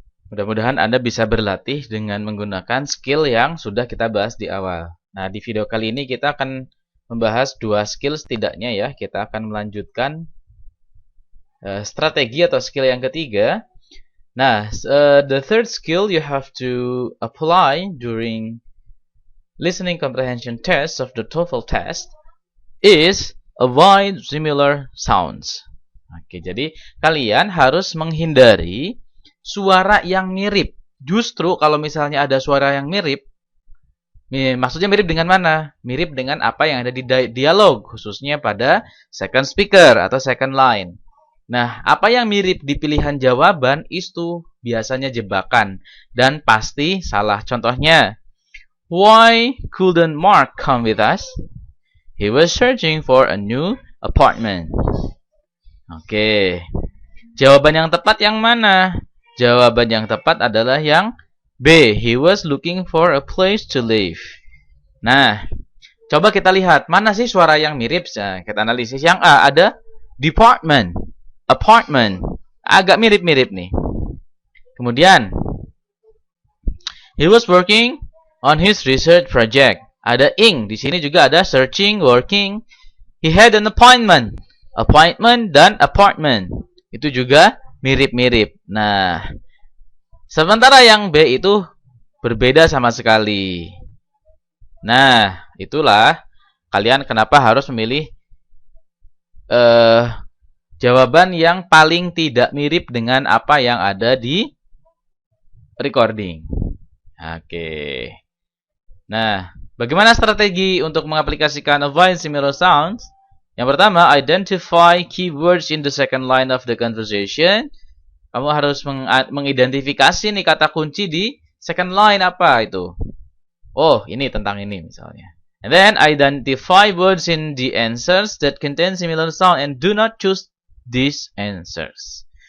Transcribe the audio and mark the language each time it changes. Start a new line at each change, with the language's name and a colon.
Indonesian: Mudah-mudahan Anda bisa berlatih dengan menggunakan skill yang sudah kita bahas di awal. Nah, di video kali ini kita akan membahas 2 skill setidaknya ya. Kita akan melanjutkan strategi atau skill yang ketiga. Nah,
English: the third skill you have to apply during listening comprehension test of the TOEFL test is avoid similar sounds.
Indonesian: Oke, jadi kalian harus menghindari suara yang mirip. Justru kalau misalnya ada suara yang mirip, maksudnya mirip dengan mana? Mirip dengan apa yang ada di dialog, khususnya pada second speaker atau second line. Nah, apa yang mirip di pilihan jawaban itu biasanya jebakan dan pasti salah. Contohnya,
English: why couldn't Mark come with us? He was searching for a new apartment.
Indonesian: Oke. Jawaban yang tepat yang mana? Jawaban yang tepat adalah yang B.
English: He was looking for a place to live.
Indonesian: Nah, coba kita lihat mana sih suara yang mirip. Nah, kita analisis. Yang A ada department, apartment. Agak mirip-mirip nih. Kemudian,
English: he was working on his research project.
Indonesian: Ada ing. Di sini juga ada
English: searching, working. He had an appointment.
Indonesian: Appointment dan apartment. Itu juga mirip-mirip. Nah, sementara yang B itu berbeda sama sekali. Nah, itulah kalian kenapa harus memilih jawaban yang paling tidak mirip dengan apa yang ada di recording. Oke. Nah, bagaimana strategi untuk mengaplikasikan avoid similar sounds? Yang pertama,
English: identify keywords in the second line of the conversation.
Indonesian: Kamu harus mengidentifikasi nih kata kunci di second line apa itu. Oh, ini tentang ini misalnya.
English: And then, identify words in the answers that contain similar sound and do not choose these answers.